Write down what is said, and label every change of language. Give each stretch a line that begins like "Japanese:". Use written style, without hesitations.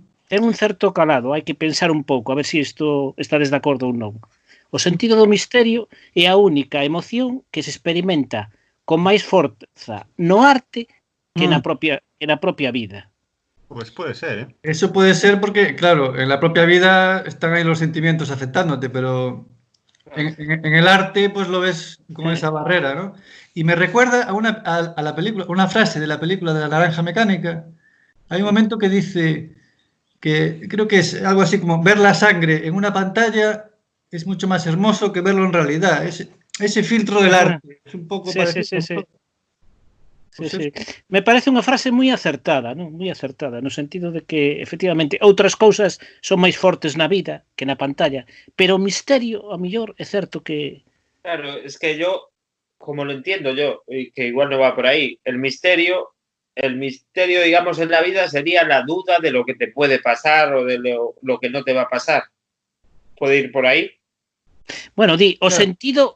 Galician: Ten un certo calado, hai que pensar un pouco, a ver se isto estades de acordo ou non. O sentido do misterio é a única emoción que se experimenta con máis forza no arte que na propia vida.
Spanish: Pues puede ser, ¿eh? eso puede ser porque, claro, en la propia vida están ahí los sentimientos afectándote, pero en el arte pues lo ves con esa barrera, ¿no? Y me recuerda a la película, una frase de la película de la Naranja Mecánica. Hay un momento que dice que creo que es algo así como ver la sangre en una pantalla es mucho más hermoso que verlo en realidad. Ese filtro del arte es
Galician: un pouco
Spanish: Sí, parecido. sí, sí, sí. Pues Sí, sí.
Galician: Me parece unha frase moi acertada, non? Moi acertada, no sentido de que, efectivamente, outras cousas son máis fortes na vida que na pantalla, pero o misterio, a mellor, é certo que...
Spanish: Claro, es que yo, como lo entiendo yo, y que igual no va por ahí, el misterio, digamos, en la vida sería la duda de lo que te puede pasar o de lo que no te va a pasar. ¿Puede ir por ahí? Bueno, di, Claro.